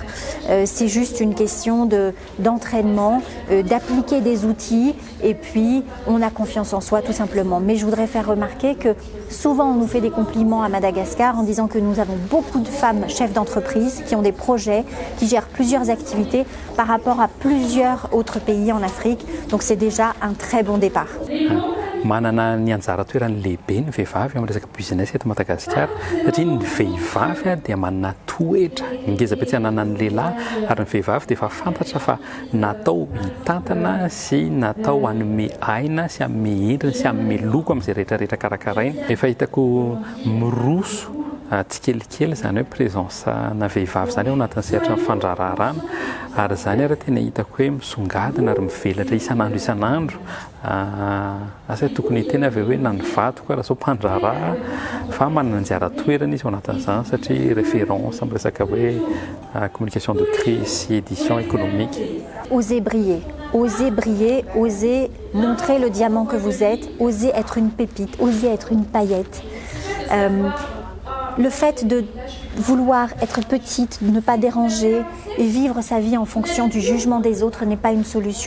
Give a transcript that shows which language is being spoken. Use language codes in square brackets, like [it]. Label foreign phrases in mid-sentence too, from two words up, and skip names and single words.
[fr] C'est juste une question d'entraînement, d'appliquer des outils et puis on a confiance en soi tout simplement. Mais je voudrais faire remarquer que souvent on nous fait des compliments à Madagascar en disant que nous avons beaucoup de femmes chefs d'entreprise qui ont des projets, qui gèrent plusieurs activités par rapport à plusieurs autres pays en Afrique. Donc c'est déjà un très bon départ. [mg] Manana ny anjara toerany lehibe ny vehivavy amin'ny resaka business eto Madagasikara satria ny vehivavy dia manana toetra ngeza be tsy anana ny lehilahy ary ny vehivavy dia efa fantatra fa natao hitantana sy natao hanome aina sy hanome endriny sy hanome loko amin'izay rehetrarehetra karakaraina. Efa hitako miroso tsy kelikely zany hoe présenceana vehivavy zany ao anatin'ny sehatra ny fandrararana ary zany raha tena hitako hoe misongadina ary mivelatra isan'andro asa tokony tena avy hoe na ny vadiko raha zao mpandraraha fa manana anjara toerana izy ao anatin'izany satria référence amin'ny resaka hoe [fr] communication de crise [mg] sy [fr] édition économique. Osez briller, osez montrer le diamant que vous êtes, osez être une pépite, osez être une paillette. Le fait de vouloir être petite, de ne pas déranger et vivre sa vie en fonction du jugement des autres n'est pas une solution.